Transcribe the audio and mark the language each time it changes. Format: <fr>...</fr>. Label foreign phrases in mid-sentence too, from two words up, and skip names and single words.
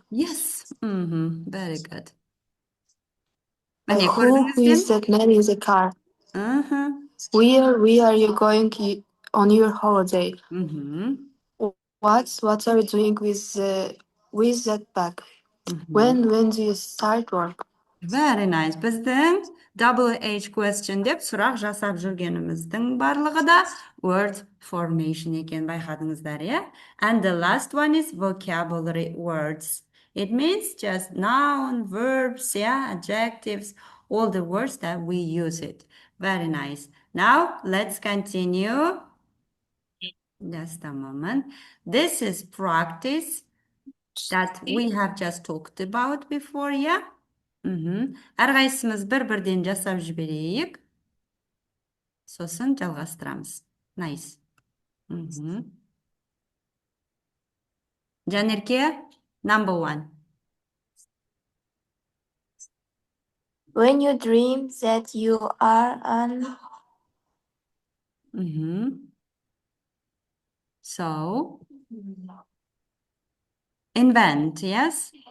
<en>Yes. Very good. Who</en> <kk>көрдіңіз бе?</kk> <en>is that man in the car? Where are you going on your holiday? What are you doing with that bag? When do you start work? Very nice.</en> <kk>Біздің</kk> <en>WH question</en> <kk>деп сұрақ жасап жүргеніміздің барлығы да</kk> <en>word formation</en> <kk>екен, байқадыңыздар, иә?</kk> <en>And the last one is vocabulary words. It means just noun, verbs, yeah, adjectives, all the words that we use it. Very nice. Now, let's continue. Just a moment. This is practice that we have just talked about before, yeah?</en> <kk>Әрқайсымыз бір-бірден жасап жіберейік. Сосын жалғастырамыз.</kk> <en>Nice. Жанерке, number 1. When you dream that you are an So, invent, yes?</en>